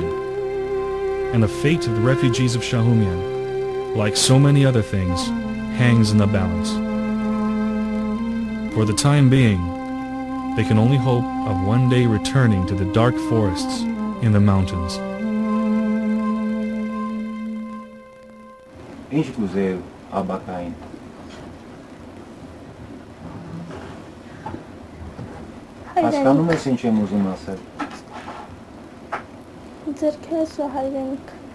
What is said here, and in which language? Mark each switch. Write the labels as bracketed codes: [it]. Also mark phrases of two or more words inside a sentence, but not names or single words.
[en] And the fate of the refugees of Shahumyan, like so many other things, hangs in the balance. For the time being, they can only hope of one day returning to the dark forests in the mountains. [hy] Հասկանում ես ինչ եմ ուզում ասել։ Ձերքերս ու հայրենիք։